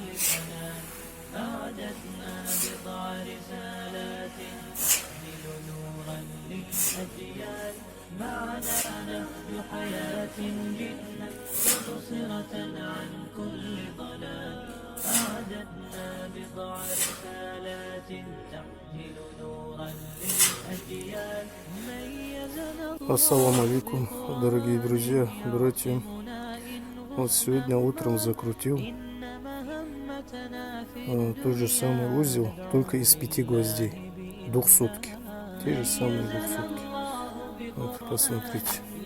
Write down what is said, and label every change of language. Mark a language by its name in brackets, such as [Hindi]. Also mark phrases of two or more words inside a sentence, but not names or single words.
[Arabic] فنان أعددنا بضع رسالات تحمل نورا للأجيال معنا نهج حياة جئنا تبصرة عن كل ضلال أعددنا بضع رسالات تحمل نورا للأجيال ميزنا السلام عليكم, [Russian] дорогие друзья, братья. Вот сегодня утром закрутил тот же самый узел, только из 5 гвоздей, двухсотки. Те же самые двухсотки. Вот, посмотрите.